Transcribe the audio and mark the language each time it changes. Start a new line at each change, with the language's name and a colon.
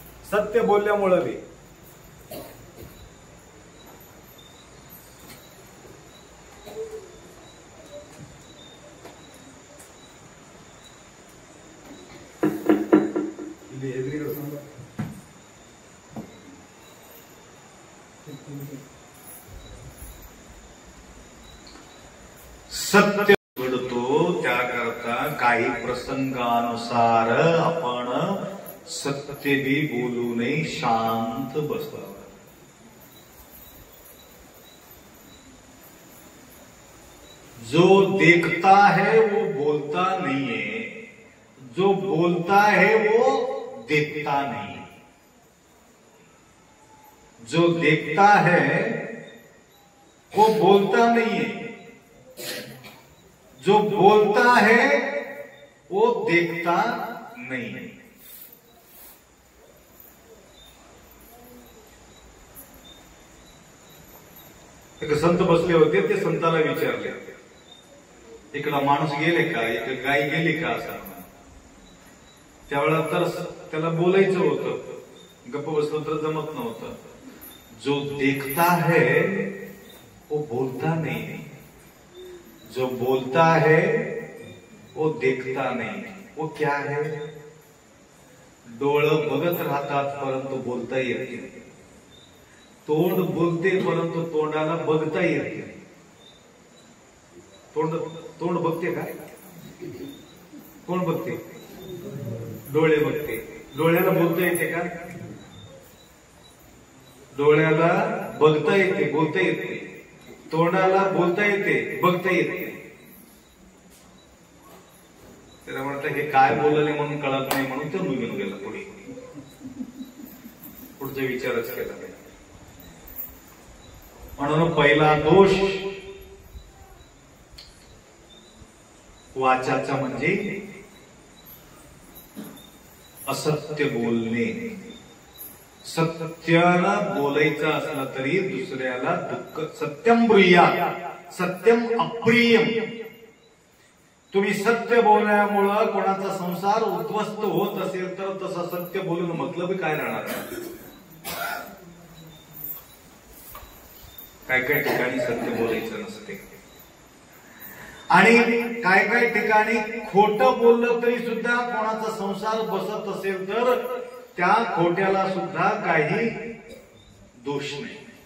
Marathi: सत्य बोलल्यामुळं बी सत्य घडतो. त्याकरता काही प्रसंगानुसार आपण सत्य भी बोलू नये, शांत बसावं.
Hindi: जो देखता है वो बोलता नहीं है, जो बोलता है वो देखता नहीं. जो देखता है वो बोलता नहीं है, जो बोलता है वो देखता नहीं है.
Marathi: एक संत बसले होते, ते संताला विचारले, इकडं माणूस गेले का, इकडे गाय गेली का, असं. त्यावेळेला तर त्याला बोलायचं होतं, गप्प बसलं तर जमत नव्हतं.
Hindi: जो देखता है वो बोलता नहीं, जो बोलता है वो देखता नहीं. वो क्या है?
Marathi: डोळं बघत राहतात परंतु बोलता येत नाही. तोंड बोलते परंतु तोंडाला बघता येत नाही. तोंड बघते का? कोण बघते? डोळे बघते. डोळ्याला बोलता येते का? डोळ्याला बघता येते, बोलता येते. तोंडाला बोलता येते, बघता येते. त्याला म्हटलं हे काय बोलले म्हणून कळत नाही, म्हणून तो निघून गेला. पुढचा विचारच केला. म्हणून पहिला दोष वाचाचा म्हणजे असत्य बोलणे. सत्यानं बोलायचं असलं तरी दुसऱ्याला दुःख.
Sanskrit: सत्यम ब्रूया सत्यम अप्रियम.
Marathi: तुम्ही सत्य बोलण्यामुळं कोणाचा संसार उद्ध्वस्त होत असेल तर तसं सत्य बोलून मतलब काय राहणार? काय काय ठिकाणी सत्य बोलायचं नसते, आणि काय काय ठिकाणी खोटं बोललं तरी सुद्धा कोणाचा संसार बसत असेल तर त्या खोट्याला सुद्धा काही दोष नाही.